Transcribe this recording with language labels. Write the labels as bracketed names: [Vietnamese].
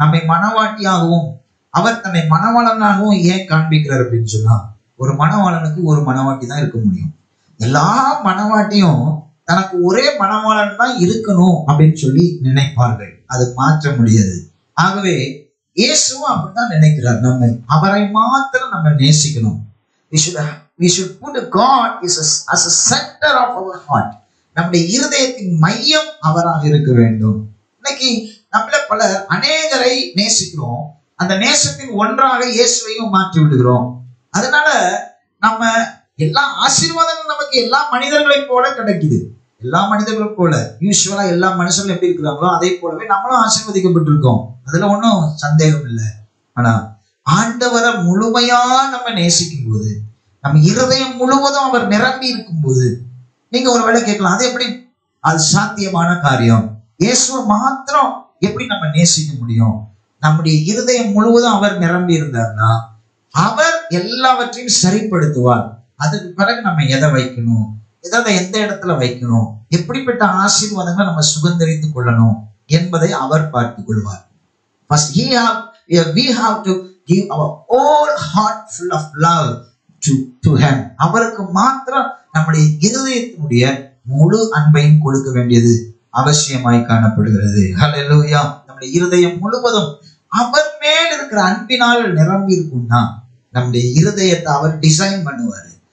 [Tamil] நம்மை மணவாட்டியாகவும் அவர் தன்னை மணவாளனாகவும் ஏன் காண்பிக்கிறார் அப்படின்னு சொன்னா, ஒரு மணவாளனுக்கு ஒரு மணவாட்டி தான் இருக்க முடியும். எல்லா மணவாட்டியும் தனக்கு ஒரே மணவாளன் தான் இருக்கணும் அப்படின்னு சொல்லி நினைப்பார்கள். அது மாற்ற முடியாது. ஆகவே இயேசுவும் அப்படித்தான் நினைக்கிறார். அவரை மாத்திரம் நம்ம நேசிக்கணும். [English] We should put God as a center of our heart. [Tamil] நம்முடைய இருதயத்தின் மையம் அவராக இருக்க வேண்டும். இன்னைக்கு நம்மள பலர் அநேகரை நேசிக்கிறோம், அந்த நேசத்தின் ஒன்றாக இயேசுவையும் மாற்றி விடுகிறோம். அதனால நம்ம எல்லா ஆசீர்வாதங்களும் நமக்கு எல்லா மனிதர்களை போல கிடைக்குது. எல்லா மனிதர்களும் போல யூசுவலா எல்லா மனுஷங்களும் எப்படி இருக்கிறாங்களோ அதே போலவே நம்மளும் ஆசீர்வதிக்கப்பட்டிருக்கோம். அதுல ஒன்றும் சந்தேகம் இல்லை. ஆனா ஆண்டவரை முழுமையா நம்ம நேசிக்கும் போது, நம்ம இருதயம் முழுவதும் அவர் நிரம்பி இருக்கும் போது, நீங்க ஒரு வேளை கேட்கலாம், அது எப்படி அது சாத்தியமான காரியம்? இயேசுவை மாத்திரம் எப்படி நம்ம நேசிக்க முடியும்? நம்முடைய இருதயம் முழுவதும் அவர் நிரம்பி இருந்தார்னா அவர் எல்லாவற்றையும் சரிப்படுத்துவார். அதுக்கு பிறகு நம்ம எதை வைக்கணும், எந்த இடத்துல வைக்கணும், எப்படிப்பட்ட ஆசீர்வாதங்களை நம்ம சுதந்திரித்துக் கொள்ளணும் என்பதை அவர் பார்த்துக் கொள்வார். [English] First, we have to give our whole heart full of love to him. [Tamil] அவருக்கு மாத்திரம் நம்முடைய இருதயத்தினுடைய முழு அன்பையும் கொடுக்க வேண்டியது அவசியமாய் காணப்படுகிறது. ஹல்லேலூயா. நம்முடைய இருதயம் முழுவதும் அவர் மேல் இருக்கிற அன்பினால் நிரம்பி இருக்கும்னா நம்முடைய இருதயத்தை அவர் டிசைன் பண்ணுவாரு.